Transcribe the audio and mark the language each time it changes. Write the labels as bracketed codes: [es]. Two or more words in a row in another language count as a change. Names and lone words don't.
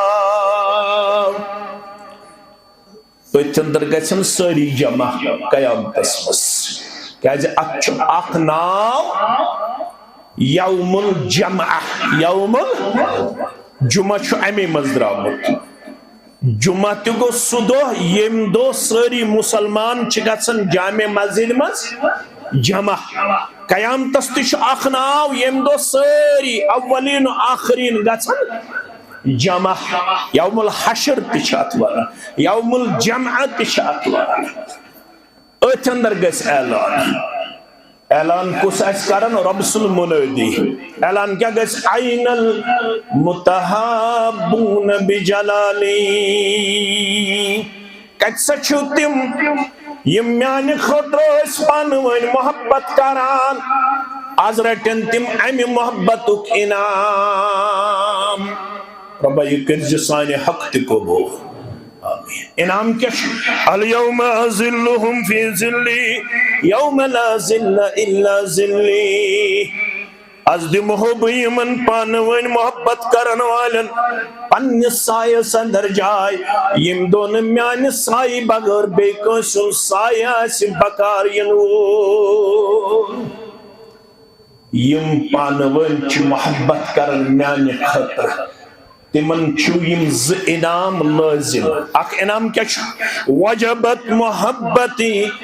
[ks] پتھ اندر گژھن ساری جمع قیامتس مز کیازِ اتھ چھُ اکھ ناو [ar] یوم الجمع یوم الجمعہ [ks] چھُ امی مز درامُت جمعہ تہ گو سہ دۄہ ییٚمہِ دۄہ سٲری مسلمان چھِ گژھان جامع مسجد مز جمع قیامتس تہ چھُ اکھ ناو ییٚمہِ دۄہ سٲری [ar] اولین و آخرین [ks] گژھان جمع [ar] یوم الحشر [ks] تچ ات ونان [ar] یوم الجمع [ks] تچ ات ونان اتھ اندر گژھِ اعلان اعلان کس آسہِ کران رب سُنٛد منادی اعلان کیا گژھِ عین [ar] المتحابون بجلالی [ks] کتہِ سا چھِو تِم یم میانہِ خٲطرٕ ٲسۍ پانہٕ ؤنۍ محبت کران آز رٹن تم امہِ محبتُک انعام ربا یہ کرز سانِ حق تہ قبول آمین انعام کیا [ar] الیوم اذلہم فی ذلی یوم لا ذل الا ذلی [ks] از دمہو بہ یمن پانہٕ ؤنۍ محبت کرن والن پننس سایس اندر جائے یم دون میانہ سائی بغیر بیٚیہِ کٲنٛسہِ ہُنٛد سایہِ آسہِ بکار ین وول یم پانہٕ ؤنۍ چھِ محبت کرن میانہ خٲطرٕ تمن چھُ یم ز انعام لازم اکھ انعام کیا چھُ [ar] وجبت محبتی